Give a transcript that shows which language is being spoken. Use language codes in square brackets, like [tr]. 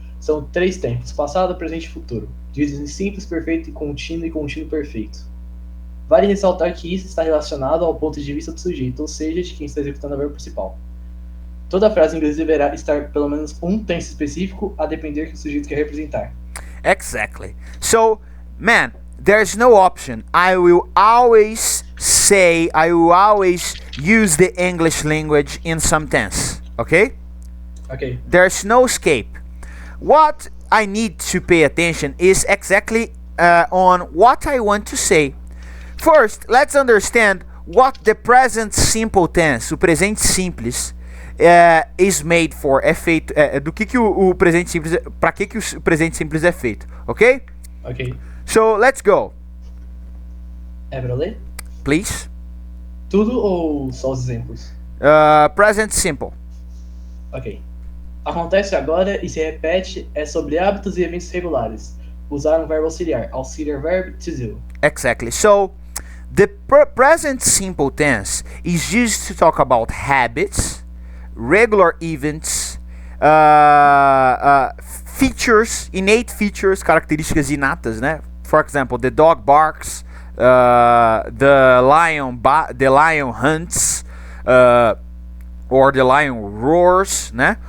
[pt] São 3 tempos: passado, presente e futuro. Divididos em simples, perfeito e contínuo perfeito. Vale ressaltar que isso está relacionado ao ponto de vista do sujeito, ou seja, de quem está executando o verbo principal. Toda frase inglesa deverá estar pelo menos um tense específico, a depender que o sujeito quer representar. [en] Exactly. So, man, there's no option. I will always use the English language in some tense. Okay? Ok. There's no escape. What I need to pay attention is exactly on what I want to say. First, let's understand what the present simple tense, [pt] o presente simples, [en] is made for. [pt] É feito. Do que o presente simples. Para que o presente simples é feito? [en] Ok? Ok. So let's go. [pt] É pra eu ler? [en] Please. [pt] Tudo ou só os exemplos? [en] Present simple. Ok. [pt] Acontece agora e se repete é sobre hábitos e eventos regulares. Usar um verbo auxiliar. [en] Auxiliar verb to do. Exactly. So the present simple tense is used to talk about habits, regular events, features, innate features, [pt] características inatas, [en] né? For example, the dog barks, the lion hunts, or the lion roars, né?